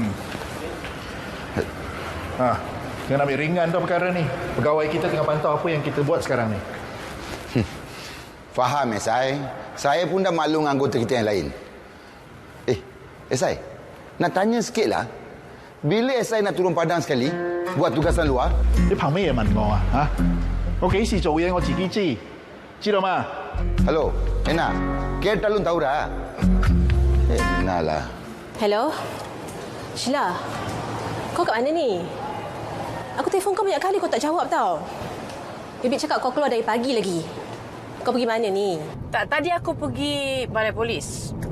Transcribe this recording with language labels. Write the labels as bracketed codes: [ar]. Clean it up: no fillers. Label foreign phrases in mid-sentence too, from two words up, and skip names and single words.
[ms] Jangan ambil ringan tu perkara ni. Pegawai kita tengah pantau apa yang kita buat sekarang ni. Faham SI. Saya pun dah maklum anggota kita yang lain. SI, nak tanya sikit lah. Bila SI nak turun padang sekali, buat tugasan luar? [yue] 你憑咩問我啊？嚇！我幾時做嘢我自己知，知道嗎？ [ms] Hello, Ena. Kita belum tahu dah. Ena lah. Hello? Sheila, kau kat mana ni? Aku telefon kau banyak kali kau tak jawab tau. Bibi cakap kau keluar dari pagi lagi. Kau pergi mana ni? Tadi aku pergi balai polis.